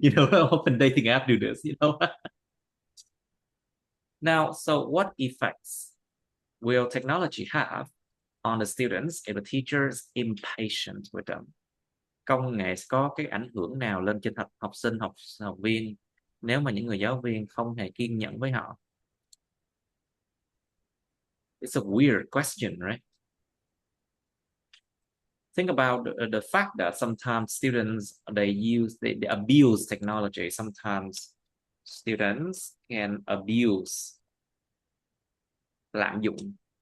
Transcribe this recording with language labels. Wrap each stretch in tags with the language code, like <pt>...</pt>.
<en>Often dating app do this, Now, so what effects will technology have on the students if the teacher is impatient with them?</en> <vi>Công nghệ có cái ảnh hưởng nào lên trên học sinh, học viên nếu mà những người giáo viên không hề kiên nhẫn với họ?</vi> <en>It's a weird question, right? Think about the fact that sometimes students, they abuse technology. Sometimes students can abuse,</en> <vi>lạm dụng.</vi>